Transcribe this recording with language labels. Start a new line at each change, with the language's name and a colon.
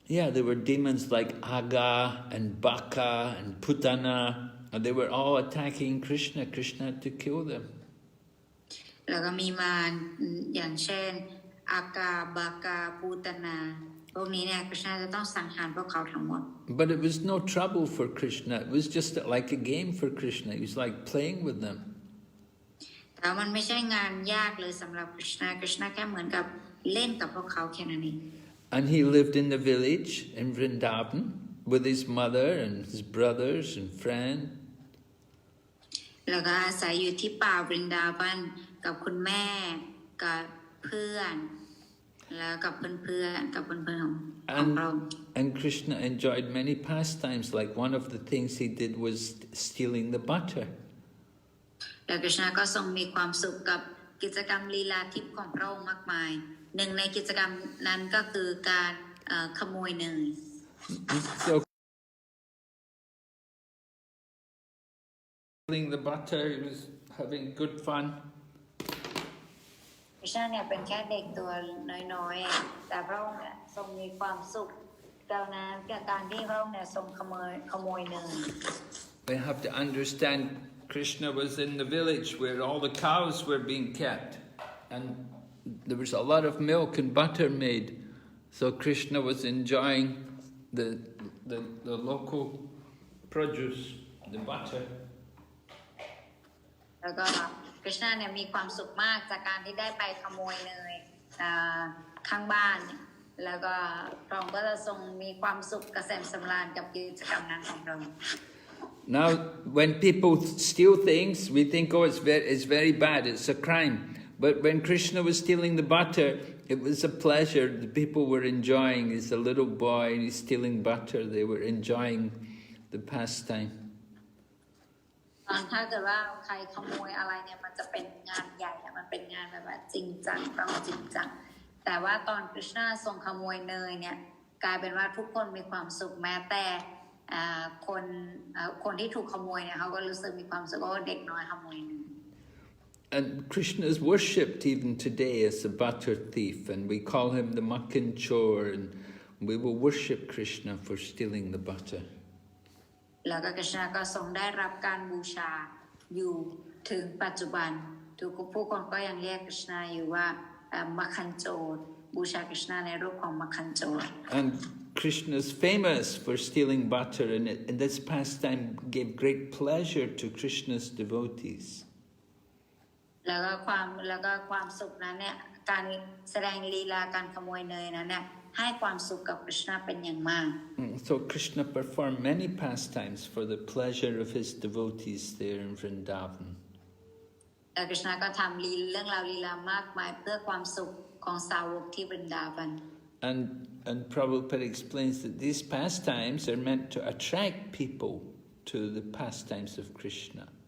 English: Yeah, there were demons like Aga and Baka and Putana, and they were all attacking Krishna. Krishna had to kill them.
Thai: แล้วก็มีมารอย่างเช่นอากาบากาปูตนาพวกนี้เนี่ยคริชนาจะต้องสังหารพวกเขาทั้งหมด
English: But it was no trouble for Krishna. It was just like a game for Krishna. He was like playing with them.
Thai: แต่มันไม่ใช่งานยากเลยสำหรับคริชนาแค่เหมือนกับเล่นกับพวกเขาแค่นั้นเอง
English: And he lived in the village in Vrindavan with his mother and his brothers and friends.
Thai: แล้วก็อาศัยอยู่ที่ป่าบรินดาบันกับคุณแม่กับเพื่อนแล้วกับเพื่อนของเรา
English: And Krishna enjoyed many pastimes. Like one of the things he did was stealing the butter.
Thai: แล้วคริชนาก็ทรงมีความสุขกับกิจกรรมลีลาทิพย์ของพระองค์มากมายหนึ่งในกิจกรรมนั้นก็คือการขโมยเนย
English: So stealing the butter, he was having good fun.
Thai: คริชนาเนี่ยเป็นแค่เด็กตัวน้อยๆแต่พระองค์เนี่ยทรงมีความสุขกับนั้นกับการที่พระองค์เนี่ยทรงขโมยเนย
English: We have to understand Krishna was in the village where all the cows were being kept, and there was a lot of milk and butter made. So Krishna was enjoying the local produce, the butter.
Thai: แล้วก็คริชนาเนี่ยมีความสุขมากจากการที่ได้ไปขโมยเนยข้างบ้านแล้วก็พระองค์ก็จะทรงมีความสุขเกษมสำราญกับกิจกรรมนั้นของเรา
English: Now, when people steal things, we think, oh, it's very bad, it's a crime. But when Krishna was stealing the butter, it was a pleasure. The people were enjoying. He's a little boy, and he's stealing butter. They were enjoying the pastime.
Thai: ถ้าเกิดว่าใครขโมยอะไรเนี่ยมันจะเป็นงานใหญ่มันเป็นงานแบบจริงจังต้องจริงจังแต่ว่าตอนคริชนาทรงขโมยเนยเนี่ยกลายเป็นว่าทุกคนมีความสุขแม้แต่คนที่ถูกขโมยเนี่ยเขาก็รู้สึกมีความสุขว่าเด็กน้อยขโมยเนย
English: And Krishna is worshipped even today as a butter thief, and we call him the Makan Chor, and we will worship Krishna for stealing the butter.
Thai: แล้วก็คริชนาก็ทรงได้รับการบูชาอยู่ถึงปัจจุบันทุกผู้คนก็ยังเรียกคริชนาอยู่ว่ามัคคันโจรบูชาคริชนาในรูปของมัคคันโจร
English: And Krishna is famous for stealing butter, and this pastime gave great pleasure to Krishna's devotees.
Thai: แล้วก็ความสุขนั้นเนี่ยการแสดงลีลาการขโมยเนยนั้นเนี่ยให้ความสุขกับคริชนาเป็นอย่างมาก
English: So Krishna performed many pastimes for the pleasure of his devotees there in Vrindavan.
Thai: แล้วคริชนาก็ทำเรื่องราวลีลามากมายเพื่อความสุขของสาวกที่บรินดาวัน
English: And Prabhupada explains that these pastimes are meant to attract people to the pastimes of Krishna.